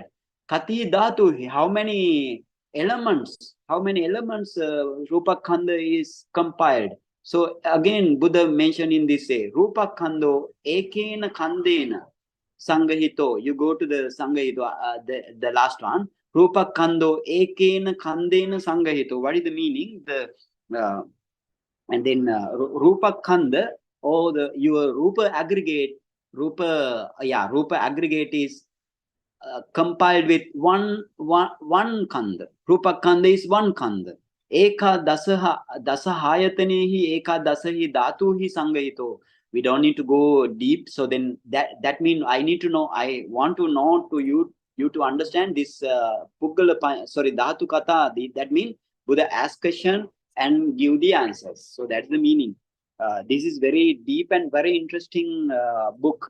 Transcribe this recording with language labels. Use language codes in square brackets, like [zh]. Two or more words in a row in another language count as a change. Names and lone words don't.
[pi] Kati dhatu. [en] How many elements? How many elements [pi] Rupa Khanda [en] is compiled? So again, Buddha mentioned in this way, [pi] Rupa Khando ekena khandena Sangahito. [en] You go to the Sangahito, the last one. [pi] Rupa Khando ekena khandena Sangahito. [en] What is the meaning? And then [pi] Rupa Khanda, [en] or your Rupa aggregate. Rupa aggregate is compiled with one Khanda. [pi] Rupa Khanda [en] is one Khanda. [pi] Eka dasahayatanehi eka dasahi dhatuhi sangahito. [en] We don't need to go deep. So then that means I need to know. I want to know to you to understand this Dhatu Katha. That means Buddha ask question and give the answers. So that's the meaning. This is very deep and very interesting book.